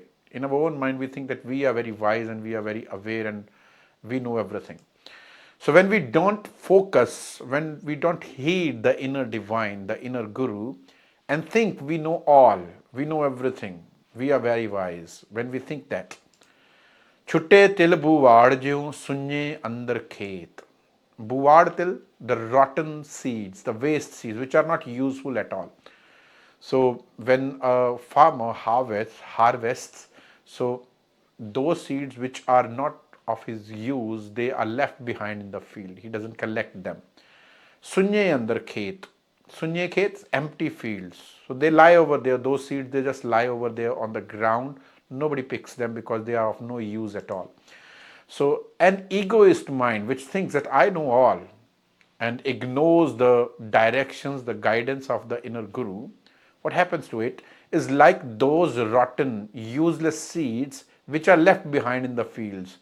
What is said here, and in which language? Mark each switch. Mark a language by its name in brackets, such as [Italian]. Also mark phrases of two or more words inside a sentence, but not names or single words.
[English] In our own mind, we think that we are very wise and we are very aware and we know everything. So when we don't focus, when we don't heed the inner divine, the inner Guru, and think we know all, we know everything, we are very wise, when we think that, [Punjabi] ਛੁਟੇ ਤਿਲ ਬੂਆੜ ਜਿਉ ਸੁੰਞੇ ਅੰਦਰਿ ਖੇਤ. ਬੂਆੜ ਤਿਲ, [English] the rotten seeds, the waste seeds, which are not useful at all. So when a farmer harvests, so those seeds which are not of his use, they are left behind in the field. He doesn't collect them. [Punjabi] ਸੁੰਞੇ ਅੰਦਰਿ ਖੇਤ. ਸੁੰਞੇ ਖੇਤ, [English] empty fields. So they lie over there. Those seeds, they just lie over there on the ground. Nobody picks them because they are of no use at all. So an egoist mind which thinks that I know all and ignores the directions, the guidance of the inner Guru, what happens to it is like those rotten, useless seeds which are left behind in the fields.